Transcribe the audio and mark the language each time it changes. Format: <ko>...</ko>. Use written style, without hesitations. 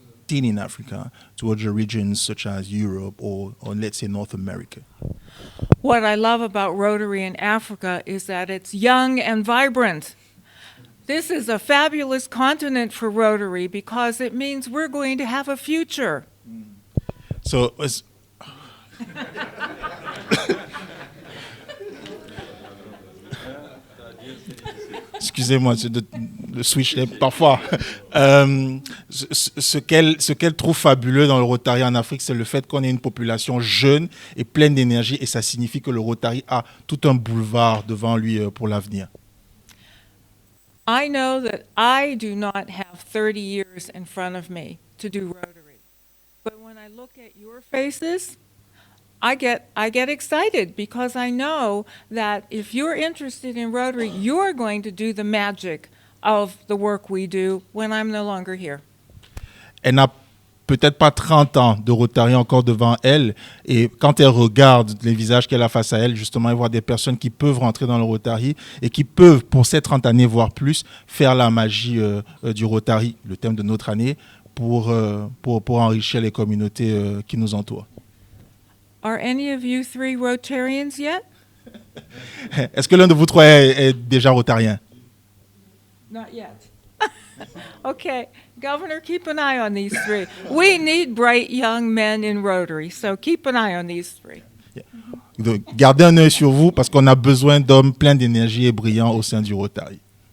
<en>In Africa, towards the regions such as Europe or let's say North America. What I love about Rotary in Africa is that it's young and vibrant. This is a fabulous continent for Rotary because it means we're going to have a future.</en> <fr>So, excusez-moi, le switch parfois. Ce qu'elle trouve fabuleux dans le Rotary en Afrique, c'est le fait qu'on ait une population jeune et pleine d'énergie, et ça signifie que le Rotary a tout un boulevard devant lui pour l'avenir.</fr> <en>I know that I do not have 30 years in front of me to do Rotary. But when I look at your faces, I get excited because I know that if you're interested in Rotary, you're going to do the magic of the work we do when I'm no longer here.</en> <fr>Elle n'a peut-être pas 30 ans de Rotary encore devant elle, et quand elle regarde les visages qu'elle a face à elle, justement, elle voit des personnes qui peuvent rentrer dans le Rotary et qui peuvent, pour ces 30 années, voire plus, faire la magie du Rotary, le thème de notre année, pour enrichir les communautés qui nous entourent.</fr> <en>Are any of you three Rotarians yet?</en> <fr>Est-ce que l'un de vous trois est déjà rotarien?</fr> <en>Not yet. Okay, Governor, keep an eye on these three. We need bright young men in Rotary, so keep an eye on these three.</en> <fr>Gardez un œil sur vous parce qu'on a besoin d'hommes pleins d'énergie et brillants au sein du Rotary.</fr>